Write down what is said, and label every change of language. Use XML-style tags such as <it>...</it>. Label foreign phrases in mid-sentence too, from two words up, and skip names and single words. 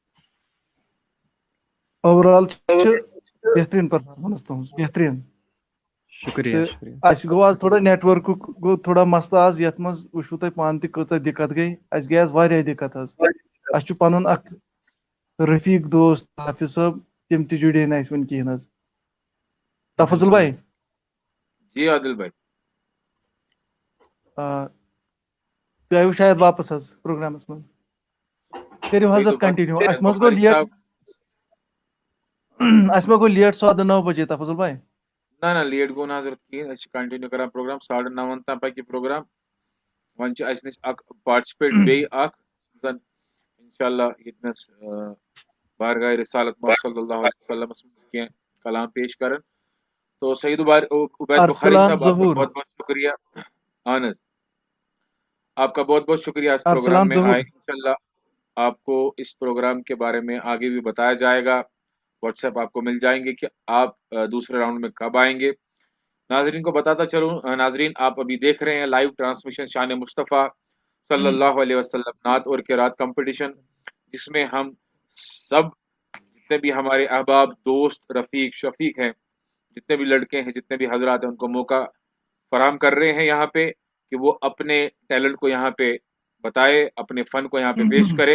<en>over all</en> <ks>چھِ بہتریٖن پرفارمنس تُہنٛز، بہتریٖن. شُکریہ تہٕ شُکریہ. اَسہِ گوٚو آز تھوڑا نیٹ ؤرکُک گوٚو تھوڑا مسلہٕ آز، یتھ منٛز وٕچھوٕ تۄہہِ پانہٕ تہِ کۭژاہ دِقت گٔے، اَسہِ گٔے آز واریاہ دِقت حظ. اَسہِ چھُ پنُن اکھ رفیٖق دوست حافظ صٲب، تِم تہِ جُڑے نہٕ اَسہِ وُنہِ کِہینۍ حظ. تفضل بھائی. جی عادل بھائی. تُہۍ آیوٕ شاید واپس حظ پروگرامس منٛز. کٔرِو حضرت کنٹِنیو. اَسہِ منٛز گوٚو لیٹ، اَسہِ ما گوٚو لیٹ سودٕ 9 بجے تفضل بھائی. نہ لیٹ گوٚو نہٕ حضرت کِہیٖنۍ، أسۍ چھِ کنٹِنیو کران پروگرام 9:30 تام پکہِ پروگرام. وۄنۍ چھِ اَسہِ نِش اکھ پارٹِسپیٹ بیٚیہِ اکھ زن انشاءاللہ ییٚتنس بارگاہ رسالت محمد</ks> <ar>صلی اللہ علیہ وسلمس</ar> <ks>منٛز کینٛہہ کلام پیش کرن.</ks> <ur>تو سعید عبید بخاری صاحب، آپ کا بہت بہت شکریہ.</ur> <ks>اہن حظ،</ks> <ur>آپ کا بہت بہت شکریہ اس پروگرام میں آئے. انشاءاللہ آپ کو اس پروگرام کے بارے میں آگے بھی بتایا جائے گا. واٹس ایپ آپ کو مل جائیں گے کہ آپ دوسرے راؤنڈ میں کب آئیں گے. ناظرین کو بتاتا چلوں، ناظرین آپ ابھی دیکھ رہے ہیں</ur> <en>live transmission</en> <ur>شان مصطفیٰ</ur> <ar>صلی اللہ علیہ وسلم</ar> <ur>نعت اور قرات کمپٹیشن، جس میں ہم سب جتنے بھی ہمارے احباب، دوست، رفیق، شفیق ہیں، جتنے بھی لڑکے ہیں، جتنے بھی حضرات ہیں، ان کو موقع فراہم کر رہے ہیں یہاں پہ کہ وہ اپنے ٹیلنٹ کو یہاں پہ بتائے، اپنے فن کو یہاں پہ پیش کرے.</ur>